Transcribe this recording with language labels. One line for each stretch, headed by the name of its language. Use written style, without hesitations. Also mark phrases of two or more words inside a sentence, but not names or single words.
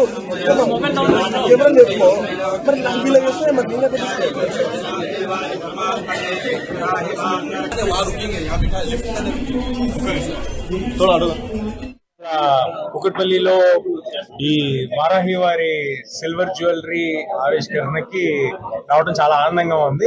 Portuguese: Quebra lepo. Mas não vi lá isso, mas não é para
Telugu: కుకట్పల్లిలో ఈ వారాహి వారి సిల్వర్ జ్యువెలరీ ఆవిష్కరణకి రావడం చాలా ఆనందంగా ఉంది.